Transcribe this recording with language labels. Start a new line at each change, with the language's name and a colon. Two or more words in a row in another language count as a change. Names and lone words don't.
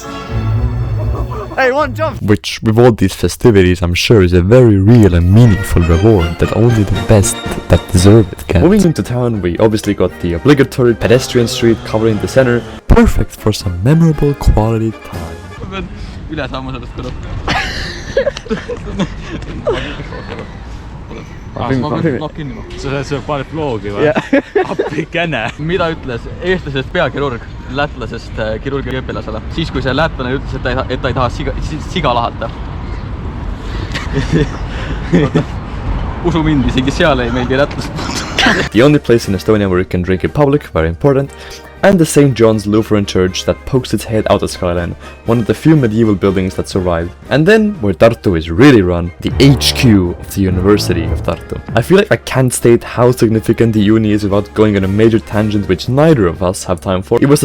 English: Hey, one jump! Which, with all these festivities, I'm sure is a very real and meaningful reward that only the best that deserve it get. Moving into town, we obviously got the obligatory pedestrian street covering the center, perfect for some memorable quality time.
Estonian: Ma pean üle saama sellest kõrvalt. Ma pean nokk kinni. Sa paned vlogi või? Appikene. Mida ütles eestlasest peakirurg lätlasest kirurgiõpilasele? Siis kui see lätlane ütles, et ta ei taha siga lahata. Usu mind, isegi seal ei meeldi lätlased.
English: The only place in Estonia where you can drink in public, very important, and the St. John's Lutheran Church that pokes its head out of skyline, one of the few medieval buildings that survived. And then, where Tartu is really run, the HQ of the University of Tartu. I feel like I can't state how significant the uni is without going on a major tangent which neither of us have time for.